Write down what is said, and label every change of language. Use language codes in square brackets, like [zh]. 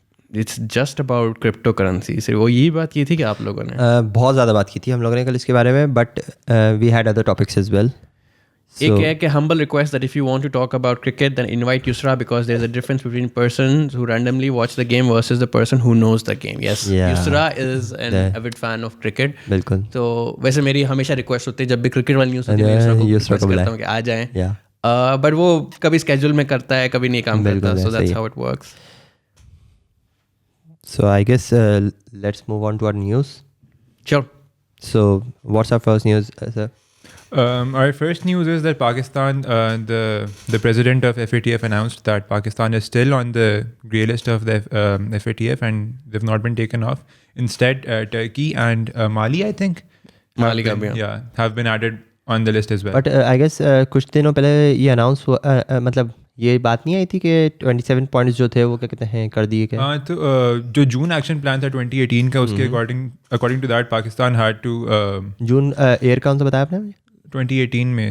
[en] It's just about cryptocurrency. [hi] सिर्फ वो यही बात की थी कि आप लोगों ने बहुत ज़्यादा बात की थी हम लोगों ने कल इसके बारे में, [en] but we had other topics as well. [hi] एक है कि [en] humble request that if you want to talk about cricket then invite Yusra because there's a difference between persons who randomly watch the game versus the person who knows the game. Yes, Yeah. Yusra is an avid fan of cricket. [hi] बिल्कुल. तो वैसे मेरी हमेशा request होती है जब भी cricket वाली न्यूज़ होती है Yusra को रिक्वेस्ट बुलाएं. करता हूँ कि आ जाएं. [en] Yeah. [hi] बट वो कभी स्केड्यूल में करता है कभी नहीं काम करता. बिल्कुल, [en] So that's [hi] सही. [en] how it works. So I guess let's move on to our news. Sure. So what's our first news, sir? Our first news is that Pakistan, the president of FATF announced that Pakistan is still on the grey list of the FATF and they've not been taken off. Instead, Turkey and Mali, I think, [hi] Mali का भी, [en] yeah, have been added on the list as well. But I guess [hi] कुछ दिनों पहले ये announce हुआ, मतलब ये बात नहीं आई थी कि 27 पॉइंट्स जो थे वो क्या कहते हैं कर दिए क्या? हाँ, तो जो जून एक्शन प्लान था 2018 का, उसके [en] according to that Pakistan had to [hi] June air कौन सा बताया आपने? 2018 में